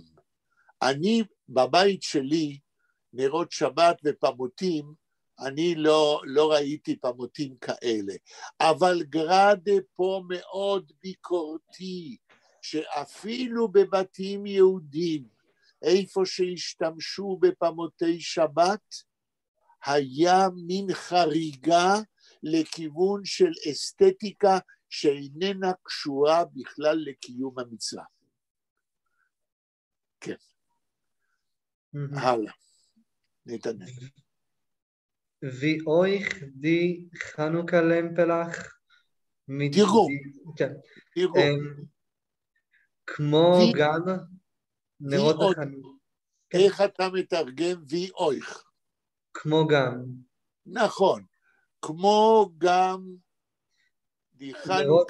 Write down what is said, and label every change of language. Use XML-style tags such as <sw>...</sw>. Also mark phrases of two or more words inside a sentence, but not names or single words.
<he>אני, בבית שלי, נרות שבת ופמותים, אני לא ראיתי פמותים כאלה, אבל גראדה פה מאוד ביקורתי, שאפילו בבתים יהודים, איפה שהשתמשו בפמותי שבת, היה מין חריגה לכיוון של אסתטיקה שאיננה קשורה בכלל לקיום המצווה. כן. הלאה. נתנאל.</he> <yi>ווי אויך די חנוכּה־לעמפּעלעך מיט...</yi> <he>תראו. כן. תראו. כמו גם נרות החנוכה. איך אתה מתרגם</he> <yi>וי אויך?</yi> <he>כמו גם. נכון. כמו גם די חנוכה.</he>